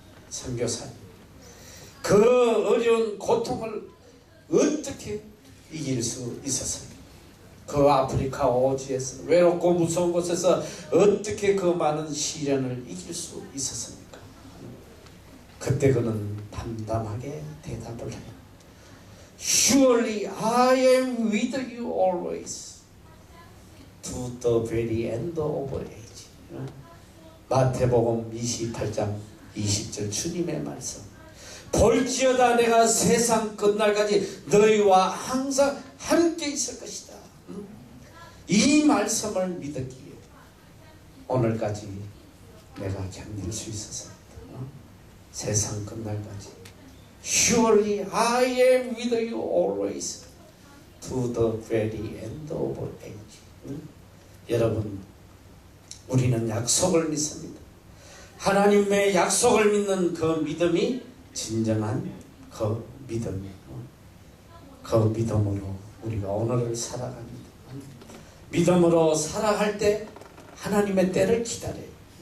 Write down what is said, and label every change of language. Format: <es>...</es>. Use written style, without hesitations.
<ko>선교사님, 그 어려운 고통을 어떻게 이길 수 있었습니까? 그 아프리카 오지에서 외롭고 무서운 곳에서 어떻게 그 많은 시련을 이길 수 있었습니까? 그때 그는 담담하게 대답을 해요.</ko> <en>Surely I am with you always to the very end of age.</en> <ko>마태복음 28장 20절 주님의 말씀. 볼지어다 내가 세상 끝날까지 너희와 항상 함께 있을 것이다. 이 말씀을 믿었기에 오늘까지 내가 견딜 수 있었습니다. 세상 끝날까지</ko> <en>Surely I am with you always to the very end of age.</en> <ko>여러분 우리는 약속을 믿습니다. 하나님의 약속을 믿는 그 믿음이 진정한 그 믿음이에요. 그 믿음으로 우리가 오늘을 살아갑니다. 믿음으로 살아갈 때 하나님의 때를 기다려요.</ko>